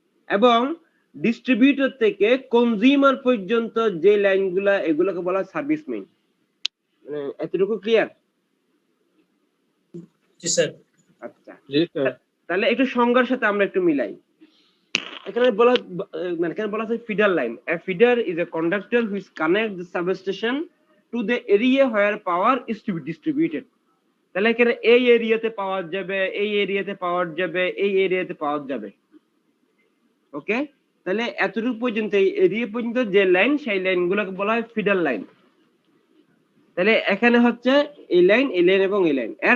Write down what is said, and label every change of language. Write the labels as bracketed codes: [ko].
[bn] এবং ডিস্ট্রিবিউটর থেকে কনজিউমার পর্যন্ত যে লাইনগুলা, এগুলোকে বলা হয় সার্ভিস মেইন। এতটুকু ক্লিয়ার? জি স্যার। আচ্ছা, জি স্যার। তাহলে একটু সংজ্ঞার সাথে আমরা একটু মিলাই। এখানে বলা মানে এখানে বলা আছে feeder line. [en] A feeder is a conductor which connects the substation to the area where power is to be distributed. [bn] তাহলে এখানে এই এরিয়াতে পাওয়ার যাবে, এই এরিয়াতে পাওয়ার যাবে, এই এরিয়াতে পাওয়ার যাবে, ওকে। তাহলে এতটুকু পর্যন্ত, এই এরিয়া পর্যন্ত যে লাইন, সেই লাইনগুলোকে বলা হয় ফিডার লাইন। তাহলে এখানে হচ্ছে এই লাইন, এই লাইন এবং এই লাইন।